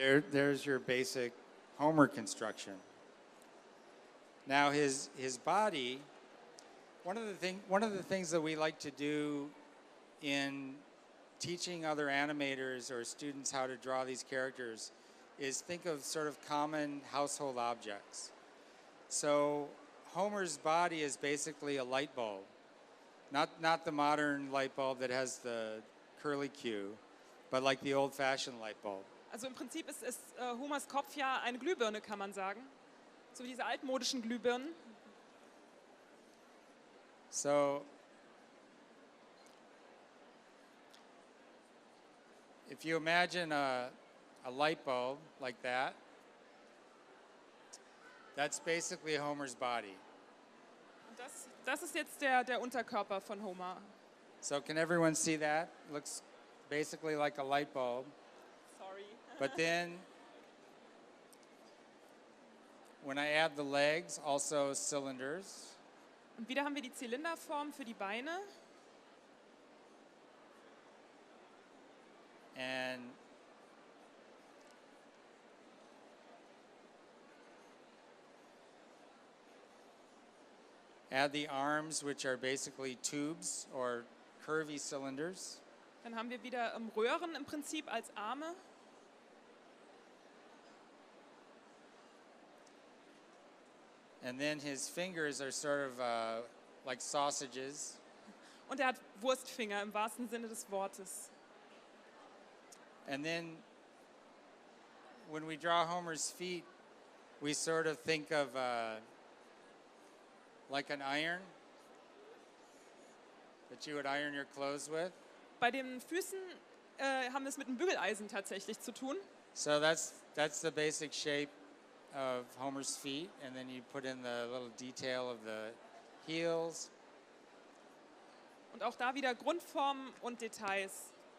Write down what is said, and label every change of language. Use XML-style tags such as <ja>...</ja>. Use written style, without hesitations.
<en>There's your basic Homer construction. Now his body, one of the things that we like to do in teaching other animators or students how to draw these characters is think of sort of common household objects. So Homer's body is basically a light bulb. Not the modern light bulb that has the curly Q, but like the old-fashioned light bulb.</en> <de>Also im Prinzip ist Homers Kopf ja eine Glühbirne, kann man sagen. So wie diese altmodischen Glühbirnen.</de> <en>So if you imagine a light bulb like that, that's basically Homer's body.</en> <de>Und das ist jetzt der Unterkörper von Homer.</de> <en>So can everyone see that? Looks basically like a light bulb. Sorry. But then when I add the legs, also cylinders.</en> <de>Und wieder haben wir die Zylinderform für die Beine.</de> <en>And add the arms, which are basically tubes or curvy cylinders.</en> <de>Dann haben wir wieder Röhren im Prinzip als Arme.</de> <en>And then his fingers are sort of like sausages.</en> <de>Und er hat Wurstfinger im wahrsten Sinne des Wortes.</de> <en>And then when we draw Homer's feet, we sort of think of like an iron that you would iron your clothes with.</en> <de>Bei den Füßen haben wir es mit einem Bügeleisen tatsächlich zu tun.</de> <en>So that's the basic shape of Homer's feet, and then you put in the little detail of the heels.</en> <de>Und auch da wieder Grundformen und Details.</de>